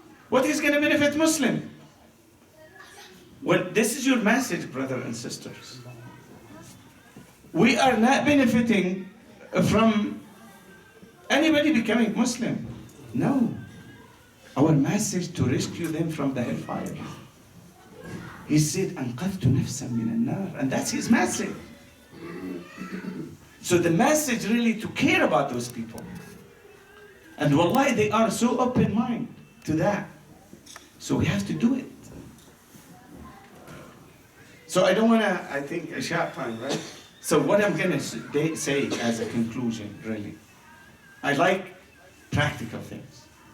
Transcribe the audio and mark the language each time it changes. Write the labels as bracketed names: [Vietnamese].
[English] What is going to benefit Muslim? Well, this is your message, brothers and sisters. We are not benefiting from anybody becoming Muslim. No. Our message to rescue them from the hellfire. He said, [Arabic] أَنْقَذْتُ نَفْسًا مِنَ النَّارِ. [English] And that's his message. So the message really to care about those people. And wallahi, they are so open-minded to that. So we have to do it. So I don't want to, I think, a short time, right? So what I'm going to say as a conclusion, really, I like practical things.